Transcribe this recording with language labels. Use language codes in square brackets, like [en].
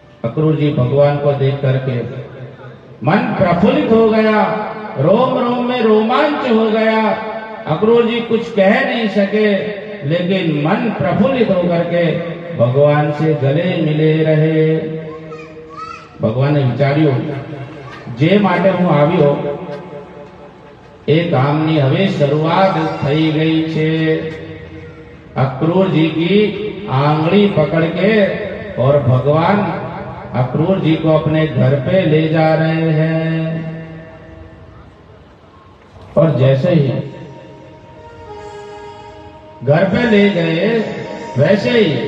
[hi] अक्रूर जी भगवान को देख करके मन प्रफुल्लित हो गया, रोम रोम में रोमांच हो गया। अक्रूर जी कुछ कह नहीं सके लेकिन मन प्रफुल्लित होकर के भगवान से गले मिले रहे। [gu] ભગવાને વિચાર્યું જે માટે હું આવ્યો એ કામની હવે શરૂઆત થઈ ગઈ છે। [hi] अक्रूर जी की आंगली पकड़ के और भगवान अक्रूर जी को अपने घर पे ले जा रहे हैं। और जैसे ही घर पे ले गए वैसे ही